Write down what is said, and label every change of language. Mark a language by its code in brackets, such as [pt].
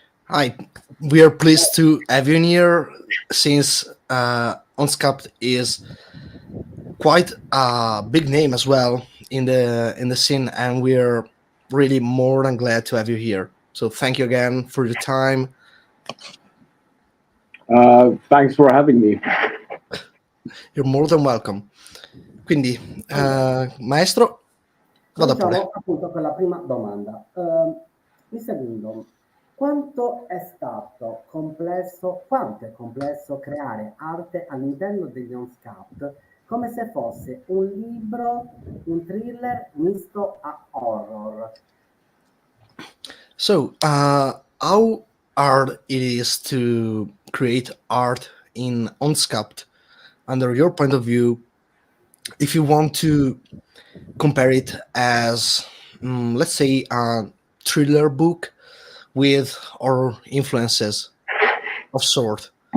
[en] Hi, we are pleased to have you here since Ondskapt is quite a big name as well in the scene, and we're really more than glad to have you here. So thank you again for your time. Thanks for having me. You're more than welcome. [it] Quindi, maestro, vada Cominciamo pure. appunto con la prima domanda. Mr. Lindov, quanto è complesso creare arte all'interno degli Ondskapt, come se fosse un libro, un thriller misto a horror? [en] So, how hard it is to create art in Ondskapt, under your point of view, if you want to compare it as, let's say, a thriller book with horror influences of sort?